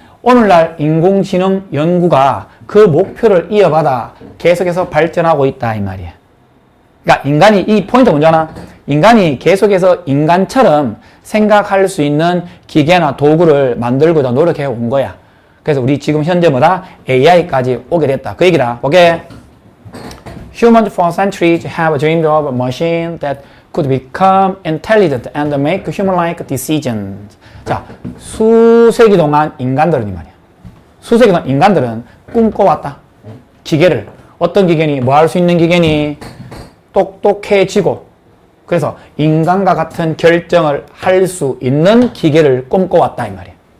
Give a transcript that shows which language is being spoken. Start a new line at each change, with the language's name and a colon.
Korean: 오늘날 인공지능 연구가 그 목표를 이어받아 계속해서 발전하고 있다 이 말이야. 그러니까 이 포인트 뭔지 인간이 계속해서 인간처럼 생각할 수 있는 기계나 도구를 만들고자 노력해 온 거야. 그래서 우리 지금 현재 AI까지 오게 됐다. 그 얘기다. 오케이?
English: Humans for centuries have dreamed of a machine that could become intelligent and make human-like decisions.
Korean: 자, 수세기 동안 인간들은 이 말이야. 수세기 동안 인간들은 꿈꿔왔다. 기계를. 어떤 기계니? 뭐 할 수 있는 기계니? 똑똑해지고 그래서 인간과 같은 결정을 할 수 있는 기계를 꿈꿔왔다 이 말이야.